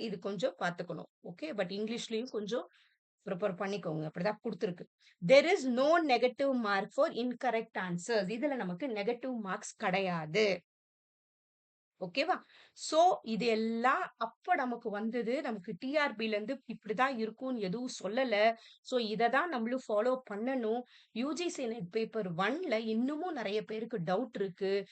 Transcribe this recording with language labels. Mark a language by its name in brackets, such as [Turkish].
[Tamil] இது கொஞ்சம் பார்த்துக்கணும். ஓகே. பட் இங்கிலீஷ்லயும் கொஞ்சம் ப்ரிப்பேர் பண்ணிக்கோங்க. அப்படிதான் குடுத்திருக்கு. [English] There is no negative mark for incorrect answers. [Tamil] இதுல நமக்கு நெகட்டிவ் மார்க்ஸ் கிடையாது. ஓகேவா? சோ இது எல்லாம் அப்ப நமக்கு வந்தது. நமக்கு டிஆர்பில இருந்து இப்படிதான் இருக்கும்னு எதுவும் சொல்லல. சோ இத தான் நம்மளும் ஃபாலோ பண்ணணும். யுஜிசி நெட் பேப்பர் 1ல இன்னமும் நெறைய பேருக்கு டவுட் இருக்கு.